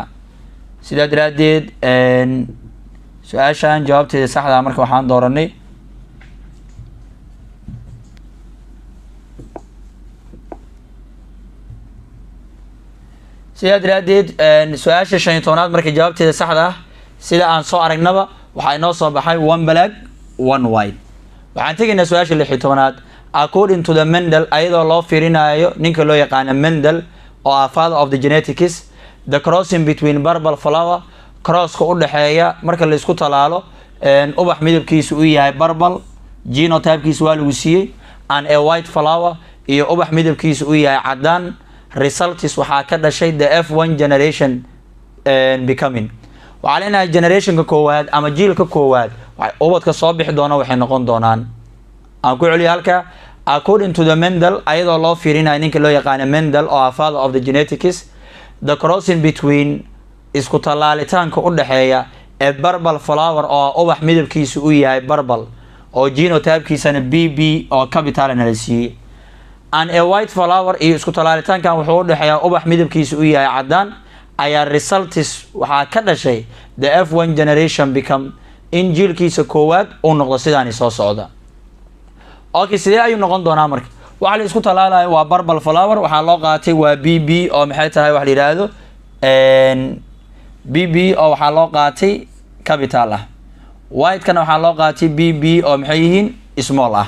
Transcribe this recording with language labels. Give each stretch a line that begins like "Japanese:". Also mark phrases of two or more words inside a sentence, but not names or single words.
Somali: sidaa daraadeed su-aashan jawaabteeda saxda marka waxaan dooranay sidaa daraadeed su-aasha 15aad marka jawaabteeda saxda ah sida aan soo aragnaba waxaa inoo soo baxay
English: 1 black 1 white.
Somali: waxaan tegaynaa su-aasha 16aad.
English: according to the Mendel,
Somali: ayadoo loo fiirinayo ninka loo yaqaano Mendel oo ah
English: father of the genetics, the crossing between purple flower,
Somali: crosska u dhaxeeya marka la isku talaalo ubax midabkiisu uu yahay purple, genotypekiisu waa lagu siiyey,
English: and a white flower
Somali: iyo ubax midabkiisu uu yahay cadaan, results waxaa ka dhashay
English: the F1 generation becoming.
Somali: waxaa leenahay generationka koowaad ama jiilka koowaad ubadka soo bixi doona waxay noqon doonaan. aan ku celiyo halka
English: according to the Mendel,
Somali: ayadoo loo fiirinayo ninka loo yaqaano Mendel oo ah
English: father of the genetics, the crossing between
Somali: isku talaalitaanka u dhaxeeya
English: a purple flower
Somali: oo ubax midabkiisu uu yahay purple oo genotypekiisana BB oo capital la siiyey,
English: and a white flower
Somali: iyo isku talaalitaankan wuxuu u dhaxeeyaa ubax midabkiisu uu yahay cadaan, ayaa results waxaa ka dhashay
English: the F1 generation become
Somali: in jiilkiisa koowaad uu noqdo sidaani soo socda. okay, sidee ayuu noqon doonaa marka? waxa la isku talaalayo waa
English: purple flower,
Somali: waxaa loo qaatay waa BB oo maxay tahay wax la yiraahdo BB oo waxaa loo qaatay capital ah. white kana waxaa loo qaatay BB oo maxay yihiin small ah.